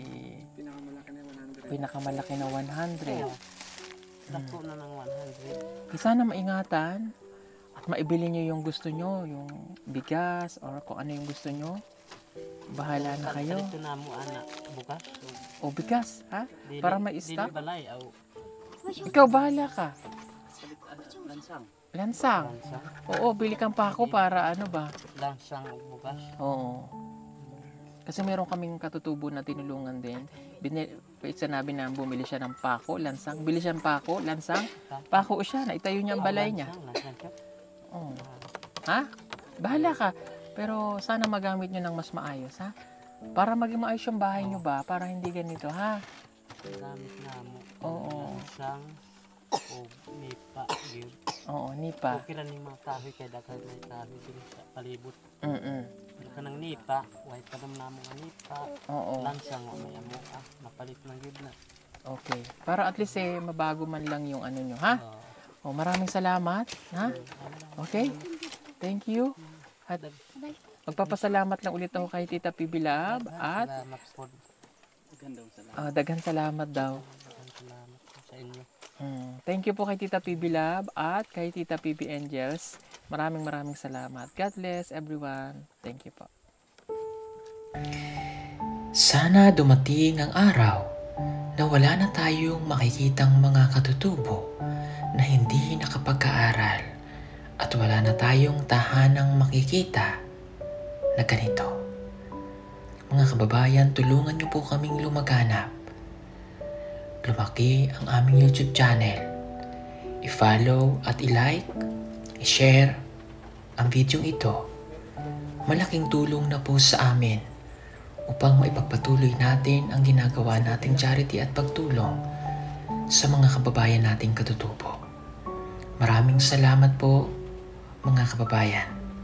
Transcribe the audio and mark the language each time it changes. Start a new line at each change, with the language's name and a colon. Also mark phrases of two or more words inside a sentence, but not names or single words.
Filipino: Pinakamalaki na 100. pinakamalaki na 100.
Cebuano: Dako na ng 100.
Filipino: Sana maingatan at maibili nyo yung gusto nyo, yung bigas or kung ano yung gusto nyo. Bahala na kayo.
Cebuano: Ito na mo anak bukas. O bigas, ha? Dili-
Filipino: Para ma-stock.
Cebuano: Dili balay aw. Ikaw bahala ka. Lansang. Lansang. Lansang. Oo,
Filipino: bili kang pako para ano ba?
Cebuano: Lansang ug bukas. Oo.
Filipino: Kasi meron kaming katutubo na tinulungan din. Sinabi na bumili siya ng pako, lansang. Bili siya ng pako, lansang. Pako siya, naitayo niya ang balay niya. Lansang siya. Oo. Ha? Bahala ka. Pero sana magamit nyo ng mas maayos, ha? Para maging maayos yung bahay nyo ba? Para hindi ganito, ha?
Cebuano: Gamit na mo. Oo. Lansang o nipa gyud. Oo, nipa. Okay ra ni mga kahoy kay daghan may kahoy diri sa palibot. Mm-mm. Kanang nipa, way pa naman namo nga nipa. Oo. Lansang wa may amo mapalit lang gyud na. Okay.
Filipino: Para
English: at least
Filipino: mabago man lang yung ano nyo, ha? O, maraming salamat, ha? Okay?
English: Thank you.
Filipino: At magpapasalamat lang ulit ako kay Tita PB Love at Salamat po.
Cebuano: daghan salamat daw.
Filipino: Salamat po sa inyo.
English: Thank you
Filipino: po kay Tita PB Love at kay Tita PB Angels. Maraming salamat.
English: God bless everyone. Thank you po.
Filipino: Sana dumating ang araw na wala na tayong makikitang mga katutubo na hindi nakapag-aaral at wala na tayong tahanang makikita na ganito. Mga kababayan, tulungan niyo po kaming lumaganap. Lumaki ang aming YouTube channel. I-follow at i-like, i-share ang video ito. Malaking tulong na po sa amin upang maipagpatuloy natin ang ginagawa nating charity at pagtulong sa mga kababayan nating katutubo. Maraming salamat po mga kababayan.